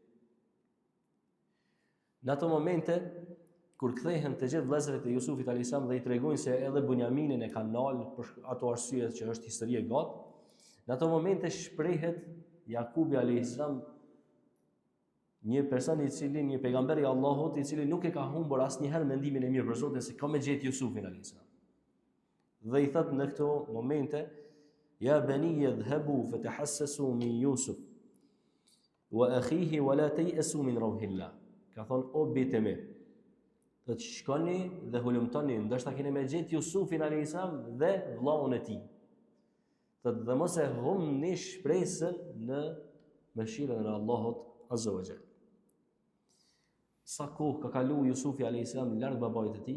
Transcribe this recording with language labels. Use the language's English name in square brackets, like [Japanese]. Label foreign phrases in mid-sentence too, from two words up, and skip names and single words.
[Albanian] Në ato momente kur kthehen të gjithë vëllezërit e Jusufit [Arabic] عليه السلام [Albanian] dhe i tregojnë se edhe Bunjaminin e kanë ndalë për ato arsye që është histori e gatë, në ato momente shprehet Jakubi [Arabic] عليه السلام, [Albanian] një person një pejgamber i Allahut, i cili nuk e ka humbur asnjëherë mendimin e mirë për Zotin, se ka me gjetë Jusufin [Arabic] عليه السلام. [Albanian] Dhe i thot në këto momente: [Arabic] يا بني اذهبوا فتحسسوا من يوسف وأخيه ولا تيأسوا من روح الله. [Albanian] Ka thonë, o bitë me, do të shkoni dhe hulumtoni, ndoshta keni me gjetë Jusufin [Arabic] عليه السلام [Albanian] dhe vllaun e tij. Dhe mos e humni shpresën në mëshirën e Allahut [Arabic] عز وجل. [Albanian] Sa kohë ka kalu Jusufi [Arabic] عليه السلام [Albanian] larg babait të tij?